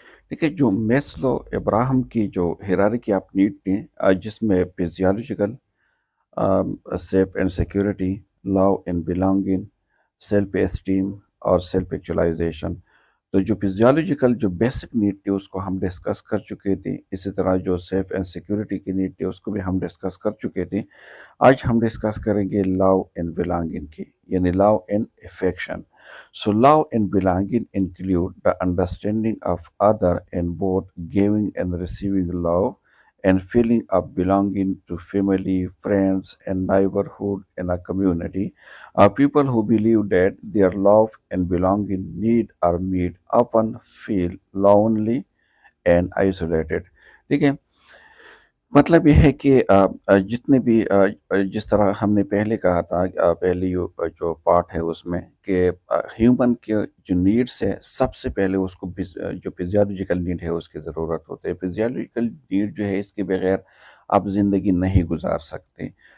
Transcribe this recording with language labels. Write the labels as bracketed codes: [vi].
[hi] देखिए, जो मेस्लो इब्राहिम की जो हिरार्की ऑफ नीड ने, जिसमें physiological, safe and security, love and belonging, self esteem और सेल्फ एक्चुअलाइजेशन, तो जो फिजियोलॉजिकल जो बेसिक नीड थी उसको हम डिस्कस कर चुके थे। इसी तरह जो सेफ एंड सिक्योरिटी की नीड थी उसको भी हम डिस्कस कर चुके थे। आज हम डिस्कस करेंगे लव एंड बिलोंगिंग की, यानी love and affection. [en] So love and belonging include the understanding of other and both giving and receiving love and feeling of belonging to family, friends, and neighborhood and a community. People who believe that their love and belonging need or meet often feel lonely and isolated. [hi] ठीक है, मतलब ये है कि जितने भी जिस तरह हमने पहले कहा था, पहले जो पार्ट है उसमें कि ह्यूमन के जो नीड्स है, सबसे पहले उसको जो फिजियोलॉजिकल नीड है उसकी ज़रूरत होती है। फिजियोलॉजिकल नीड जो है, इसके बगैर आप ज़िंदगी नहीं गुजार सकते।